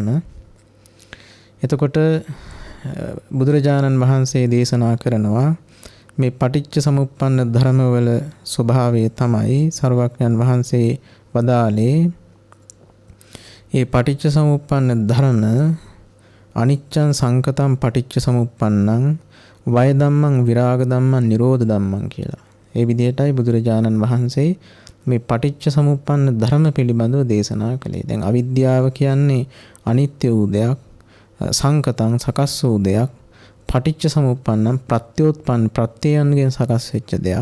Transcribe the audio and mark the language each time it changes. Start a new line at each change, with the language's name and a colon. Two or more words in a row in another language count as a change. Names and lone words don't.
Sinhala: එතකොට බුදුරජාණන් වහන්සේ දේශනා කරනවා මේ පටිච්ච සමුප්පන්න ධර්මවල ස්වභාවය තමයි සර්වඥයන් වහන්සේ වදාළේ ඒ පටිච්ච සමුප්පන්න ධර්ම
Pali: අනිච්චං සංකතං පටිච්ච සමුප්පන්නං වය ධම්මං විරාග ධම්මං නිරෝධ ධම්මං
Sinhala: කියලා. ඒ විදිහටයි බුදුරජාණන් වහන්සේ මේ පටිච්ච සමුප්පන්න ධර්ම පිළිබඳව දේශනා කළේ. දැන් අවිද්‍යාව කියන්නේ අනිත්‍ය වූ දෙයක්, සංකතං සකස් වූ දෙයක්,
Pali: පටිච්ච සමුප්පන්නං
Sinhala: ප්‍රත්‍යෝත්පන්න ප්‍රත්‍යයන්ගෙන් සකස් වෙච්ච දෙයක්.